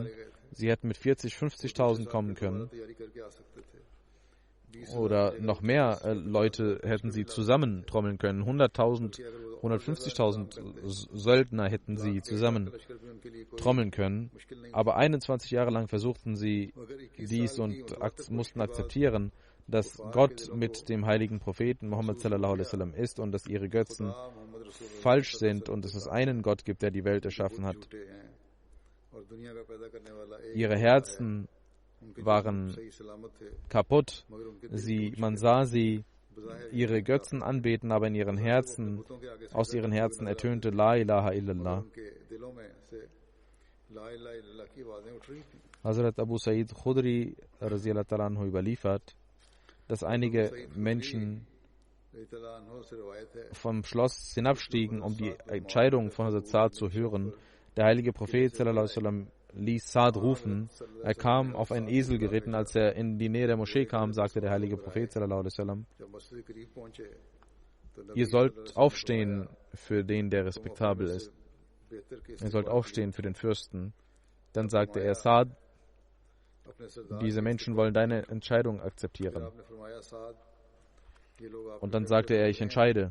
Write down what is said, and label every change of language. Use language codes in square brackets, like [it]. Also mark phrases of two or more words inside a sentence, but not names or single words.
[de] Sie hätten mit 40.000, 50.000 kommen können. Oder noch mehr Leute hätten sie zusammentrommeln können. 100.000, 150.000 Söldner hätten sie zusammen trommeln können. Aber 21 Jahre lang versuchten sie dies und mussten akzeptieren, dass Gott mit dem heiligen Propheten Muhammad [ar] صلى الله عليه وسلم [de] ist und dass ihre Götzen falsch sind und dass es einen Gott gibt, der die Welt erschaffen hat. Ihre Herzen waren kaputt. Man sah sie ihre Götzen anbeten, aber in ihren Herzen, aus ihren Herzen ertönte [ar] لا إله إلا الله. [de] Hazrat Abu Sa'id Khudri [ar] رضي الله تعالى عنه [de] überliefert, dass einige Menschen vom Schloss hinabstiegen, um die Entscheidung von Hazrat Sa'd zu hören. Der heilige Prophet [ar] صلى الله عليه وسلم [de] ließ Sa'd rufen. Er kam auf einen Esel geritten. Als er in die Nähe der Moschee kam, sagte der heilige Prophet [ar] صلى الله عليه وسلم: [de] Ihr sollt aufstehen für den, der respektabel ist. Ihr sollt aufstehen für den Fürsten. Dann sagte er: Sa'd, diese Menschen wollen deine Entscheidung akzeptieren. Und dann sagte er: Ich entscheide.